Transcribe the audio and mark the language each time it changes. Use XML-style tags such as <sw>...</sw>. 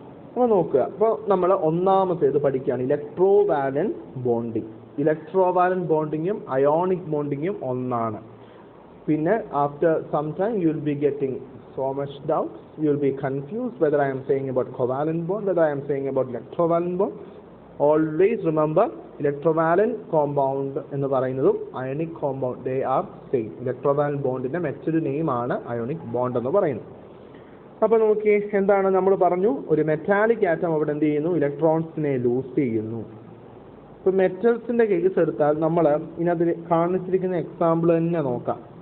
<ml>അപ്പോൾ നോക്കുക, അപ്പോൾ നമ്മൾ ഒന്നാമത്തേത് പഠിക്കുകയാണ് ഇലക്ട്രോവാലന്റ് ബോണ്ടിങ്. ഇലക്ട്രോവാലന്റ് ബോണ്ടിങ്ങും അയോണിക് ബോണ്ടിങ്ങും ഒന്നാണ്. പിന്നെ</ml> <en>After some time you will be getting so much doubts, you will be confused whether I am saying about covalent bond, whether I am saying about electrovalent bond. Always remember, electrovalent compound</en> <ml>എന്ന് പറയുന്നതും</ml> <en>ionic compound, they are same.</en> <ml>electrovalent bondന്റെ മറ്റൊരു name ആണ് ionic bond എന്ന് പറയുന്നത്. അപ്പോൾ നോക്കി, എന്താണ് നമ്മൾ പറഞ്ഞു? ഒരു മെറ്റാലിക് ആറ്റം അവിടെ എന്ത് ചെയ്യുന്നു? ഇലക്ട്രോൺസിനെ ലൂസ് ചെയ്യുന്നു. ഇപ്പോൾ മെറ്റൽസിൻ്റെ കേസ് എടുത്താൽ നമ്മൾ ഇതിനകത്ത് കാണിച്ചിരിക്കുന്ന എക്സാമ്പിൾ തന്നെ നോക്കാം.</ml>